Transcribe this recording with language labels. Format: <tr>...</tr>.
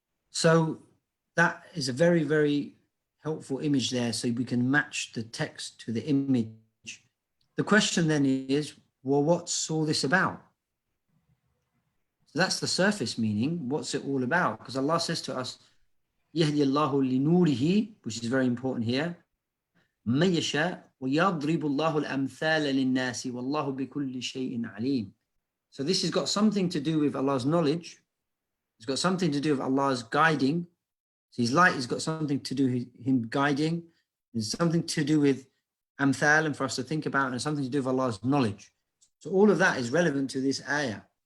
<en>So that is a very, very helpful image there, so we can match the text to the image. The question then is, well, what's all this about? So that's the surface meaning. What's it all about? Because Allah says to us,</en> <ar>يهدي الله لنوره,</ar> <en>which is very important here.</en> <ar>من يشاء ويضرب الله الأمثال للناس والله بكل شيء عليم.</ar> <en>So this has got something to do with Allah's knowledge. It's got something to do with Allah's guiding. So His light has got something to do with Him guiding. There's something to do with amthal, and for us to think about, and something to do with Allah's knowledge. So all of that is relevant to this ayah.</en>